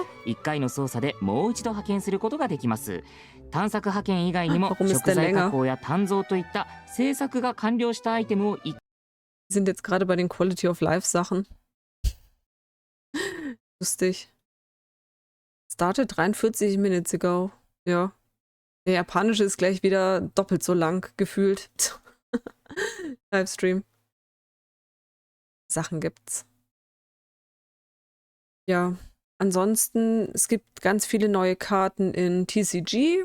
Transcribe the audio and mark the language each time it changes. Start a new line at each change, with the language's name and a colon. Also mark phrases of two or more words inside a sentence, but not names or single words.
Japanese: 1 回の操作でもう一度派遣することができます。探索派遣以外にも
German: Warum ist
Japanese: 食
German: der
Japanese: 材
German: länger?
Japanese: 加工や鍛造といった制作が完了したアイテムを
German: Wir sind jetzt gerade bei den
English: Quality of Life
German: Sachen. Lustig.
English: Started 43 minutes ago.
German: Ja. Der japanische ist gleich wieder doppelt so lang gefühlt. Livestream. Sachen gibt's. Ja. Ansonsten, es gibt ganz viele neue Karten in TCG.